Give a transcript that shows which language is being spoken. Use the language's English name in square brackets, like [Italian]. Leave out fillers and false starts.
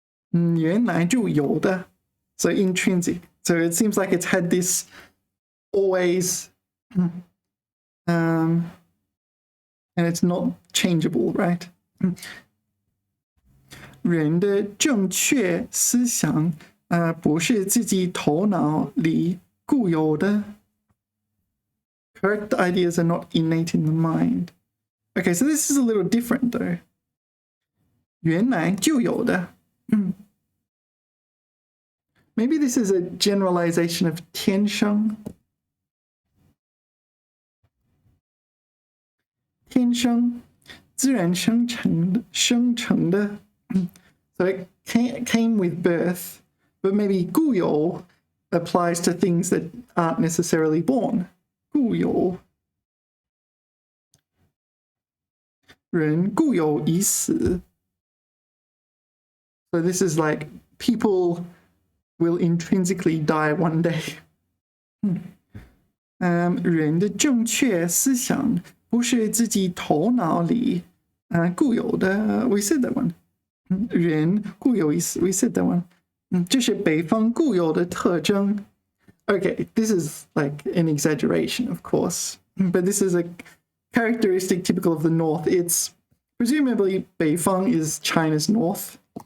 [Chinese] 原来就有的. [English] So intrinsic. So it seems like it's had this always, and it's not changeable, right? [Chinese] 人的正确思想不是自己头脑里固有的. [English] Correct ideas are not innate in the mind. Okay, so this is a little different though. [Chinese] 原来就有的. [English] Maybe this is a generalization of 天生. [Chinese] 天生自然生成的. [English] So it came with birth, but maybe 固有 applies to things that aren't necessarily born. [Chinese] 固有. 人固有已死. [English] So this is like people will intrinsically die one day. [Chinese] 人的正确思想不是自己头脑里固有的. [English] We said that one. [Chinese] 人固有已死. [English] We said that one. [Chinese] 这是北方固有的特征. [English] Okay, this is like an exaggeration, of course, but this is a characteristic typical of the north. It's presumably 北方 is China's north.